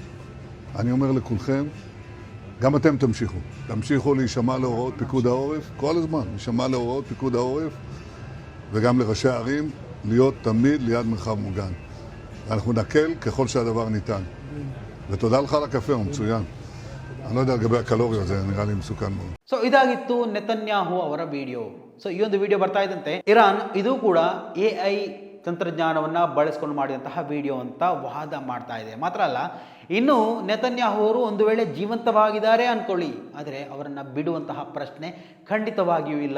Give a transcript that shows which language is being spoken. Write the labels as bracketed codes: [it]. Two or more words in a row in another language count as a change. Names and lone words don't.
[he] אני אומר לכולכם, גם אתם תמשיכו להישמע להוראות פיקוד העורף, כל הזמן, להישמע להוראות פיקוד העורף, וגם לראשי הערים, להיות תמיד ליד מרחב מוגן. ואנחנו נקל ככל שהדבר ניתן. ותודה לך על הקפה, הוא מצוין. אני לא יודע לגבי הקלוריות, זה נראה לי מסוכן מאוד. [kn] ಸೊ ಇದಾಗಿತ್ತು ನೆತನ್ಯಾಹು ಅವರ ವಿಡಿಯೋ. ಸೊ ಈ ಒಂದು ವಿಡಿಯೋ ಬರ್ತಾ ಇದ್ದಂತೆ ಇರಾನ್ ಇದು ಕೂಡ AI ತಂತ್ರಜ್ಞಾನವನ್ನು ಬಳಸ್ಕೊಂಡು ಮಾಡಿದಂತಹ ವಿಡಿಯೋ ಅಂತ ವಾದ ಮಾಡ್ತಾ ಇದೆ. ಮಾತ್ರ ಅಲ್ಲ, ಇನ್ನು ನೆತನ್ಯಾಹು ಅವರು ಒಂದು ವೇಳೆ ಜೀವಂತವಾಗಿದ್ದಾರೆ ಅಂದ್ಕೊಳ್ಳಿ, ಆದರೆ ಅವರನ್ನು ಬಿಡುವಂತಹ ಪ್ರಶ್ನೆ ಖಂಡಿತವಾಗಿಯೂ ಇಲ್ಲ.